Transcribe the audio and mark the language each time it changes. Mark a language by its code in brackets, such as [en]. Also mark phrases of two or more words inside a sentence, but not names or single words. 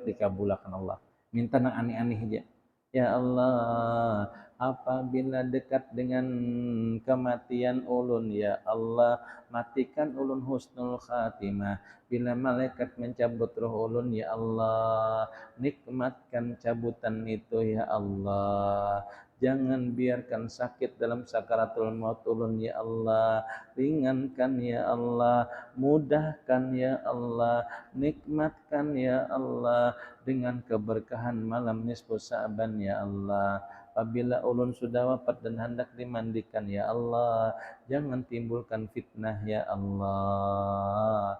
[bjn] dikabulkan Allah minta nang aneh-aneh aja ya Allah apabila dekat dengan kematian ulun ya Allah matikan ulun husnul khatimah bila malaikat mencabut roh ulun ya Allah nikmatkan cabutan itu ya Allah jangan biarkan sakit dalam sakaratul maut ulun ya Allah ringankan ya Allah mudahkan ya Allah nikmatkan ya Allah dengan keberkahan malam nisfu Sa'ban ya Allah Apabila ulun sudah wafat dan hendak dimandikan, ya Allah, jangan timbulkan fitnah, ya Allah.